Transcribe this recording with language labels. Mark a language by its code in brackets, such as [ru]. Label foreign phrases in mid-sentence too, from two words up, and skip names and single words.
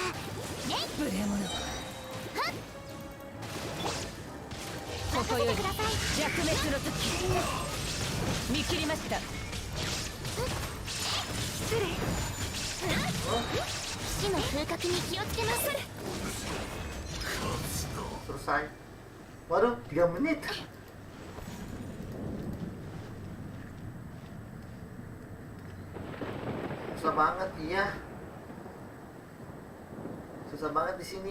[ja] 無礼者。 任せてください。弱滅の時見切りました。失礼。騎士の風格に気をつけます。 [id] Selesai. Waduh, 3 menit. Susah banget, iya. Susah banget di sini.